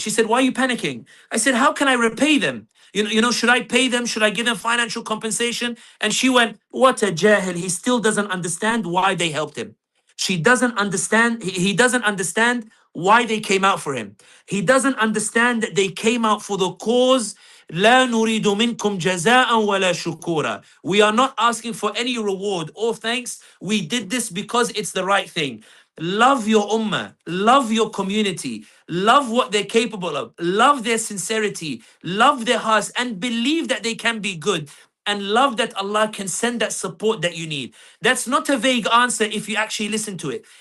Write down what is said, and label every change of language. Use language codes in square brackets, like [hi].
[en] She said, why are you panicking? I said, how can I repay them? Should I pay them? Should I give them financial compensation? And she went, what a jahil. He still doesn't understand why they helped him. She doesn't understand. He doesn't understand why they came out for him. He doesn't understand that they came out for the cause. [ar] لا نريد منكم جزاء ولا شكورا. [en] We are not asking for any reward or thanks. We did this because it's the right thing. Love your ummah, love your community, love what they're capable of, love their sincerity, love their hearts, and believe that they can be good. And love that Allah can send that support that you need. That's not a vague answer if you actually listen to it.